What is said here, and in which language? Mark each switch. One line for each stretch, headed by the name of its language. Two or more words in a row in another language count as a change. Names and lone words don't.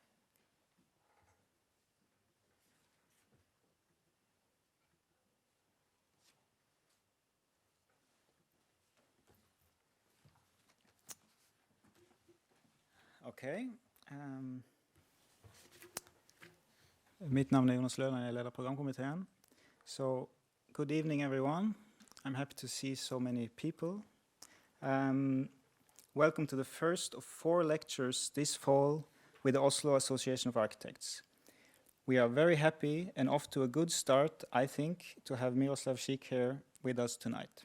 English: Okay.
Norwegian: Mitt navn Jonas Løland, jeg leder programkomiteen.
English: So, good evening everyone. I'm happy to see so many people. Welcome to the first of 4 lectures this fall with the Oslo Association of Architects. We are very happy and off to a good start, I think, to have Miroslav Šik here with us tonight.